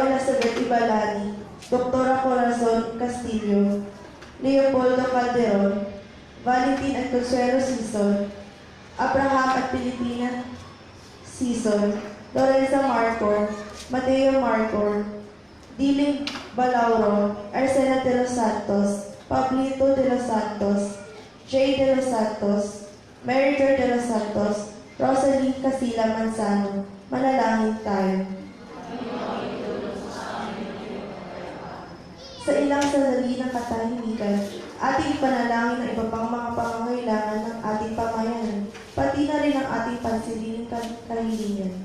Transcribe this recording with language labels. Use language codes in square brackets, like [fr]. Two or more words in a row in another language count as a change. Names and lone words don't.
[tl] Elizabeth Ibalani, Dr. Corazon Castillo, Leopoldo Calderon, Valentin at Consuelo Sison, Abraham at Pilipina Sison, Lorenza Marcor, Mateo Marcor, Diling Balauro, Arcena de los Santos, Pablito de los Santos, Jay de los Santos, Meritor de los Santos, Rosalie Casila Manzano. Manalangin tayo. Sa ilang sandali ng katahimikan, ating panalangin ang iba pang mga pangangailangan ng ating pamayanan, pati na rin ang ating pansilining kahilingan.